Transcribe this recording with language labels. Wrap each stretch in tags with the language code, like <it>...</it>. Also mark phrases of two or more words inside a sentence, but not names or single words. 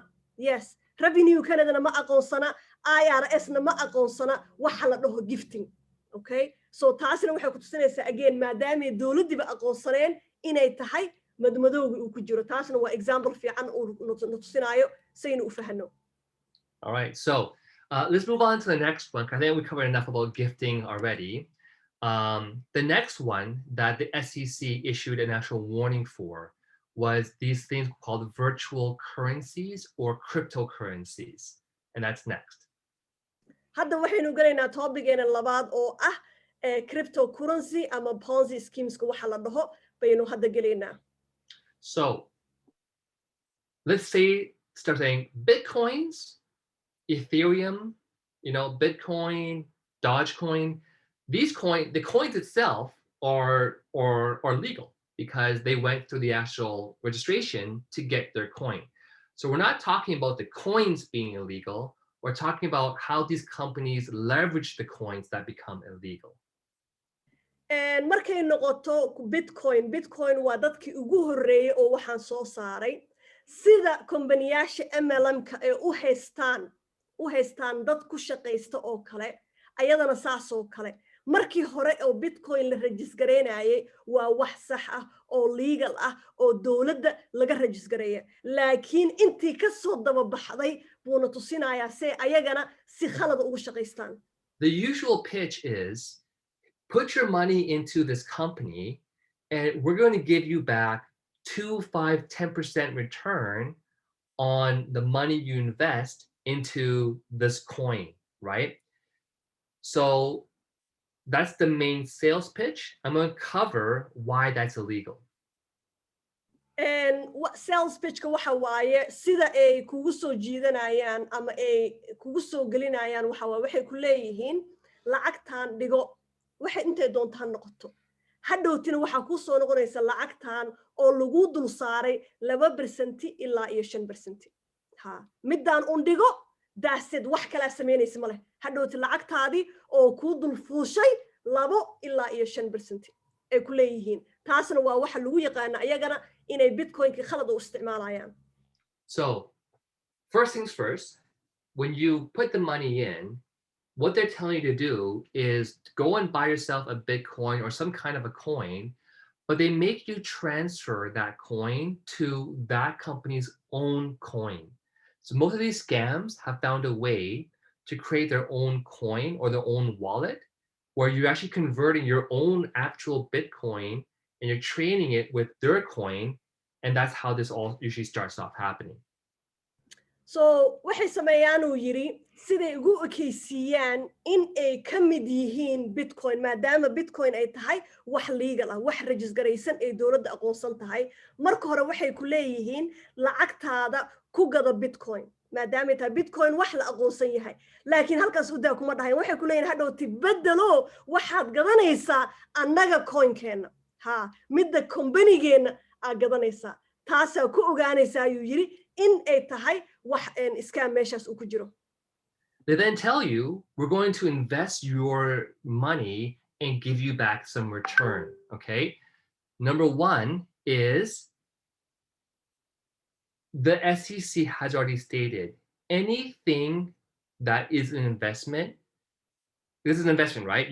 <so>Yes, revenue Canada ma aqoonsana, IRS na ma aqoonsana waxa la dhaho gifting. Okay, so taasina waxay ku tusinaysaa again maadaama dawladdiba aqoonsaneen inay tahay madmadowga uu ku jiro taasina waa example fiican uu tusinayo saynu u fahano.</so> <en>All right, so let's move on to the next one. I think we covered enough about gifting already. The next one that the SEC issued an actual warning for was these things called virtual currencies or cryptocurrencies. And that's next.</en> <so>Hadda waxaynu galaynaa topigeena labaad oo ah cryptocurrency ama</so> <en>Ponzi schemes</en> <so>waxa la dhaho baynu hadda galaynaa.</so> <en>So let's start saying Bitcoins, Ethereum, Bitcoin, Dogecoin. The coins itself are legal because they went through the actual registration to get their coin. So we're not talking about the coins being illegal. We're talking about how these companies leverage the coins that become illegal.</en> <so>And markay noqoto Bitcoin waa dadkii ugu horeeyay oo waxaan soo saaray sida kombaniyasha MLM-ka ee u haystaan dad ku shaqeysta oo kale ayadana saas oo kale markii hore oo Bitcoin la register-gareynayay waa wax sax ah oo legal ah oo dawladda laga register-gareeyay laakiin intii ka soo daba baxday buuna tusinayaa si ayagana si khalad ugu shaqeystaan.</so> <en>The usual pitch is put your money into this company and we're going to give you back 2, 5, 10% return on the money you invest into this coin, right? So that's the main sales pitch. I'm going to cover why that's illegal. sales pitchka</en> <so>waxa waaye sida ay kugu soo jiidanayaan ama ay kugu soo gelinayaan waxa waaye waxay ku leeyihiin lacagtan dhigo waxay intay doontaan noqoto hadhowtina waxaa ku soo noqonaysa lacagtan oo lagu dul saaray 2% ilaa iyo 5%. ha midaan un dhigo daasid wax kala sameynaysa male hadhowti lacagtaadii oo ku dul fuushay 2 ilaa iyo 5% ay ku leeyihiin taasna waa waxa lagu yaqaan ayagana inay bitcoin-ki khalad u isticmaalayaan.</so> <en>So, first things first, when you put the money in, what they're telling you to do is go and buy yourself a Bitcoin or some kind of a coin, but they make you transfer that coin to that company's own coin. So most of these scams have found a way to create their own coin or their own wallet, where you're actually converting your own actual Bitcoin and you're trading it with their coin, and that's how this all usually starts off happening.</en> <so>So waxay sameeyaan uu yiri siday ugu ekaysiiyaan in ay ka mid yihiin Bitcoin maadaama Bitcoin ay tahay wax legal ah wax registeraysan ay dawladda aqoonsan tahay marka hore waxay ku leeyihiin lacagtaada ku gado Bitcoin maadaama ta Bitcoin wax la aqoonsan yahay laakiin halkaas u daa kuma dhahayn waxay ku leeyihiin hadhow tibadalo waxaad gadanaysaa annaga coin-keena ha midda company-geena aad gadanaysaa taasaa ku ogaanaysaa ayuu yiri in ay tahay wax scam meeshaas uu ku jiro.</so> <en>They then tell you, we're going to invest your money and give you back some return, okay? Number one is the SEC has already stated anything that is an investment, this is an investment, right?</en>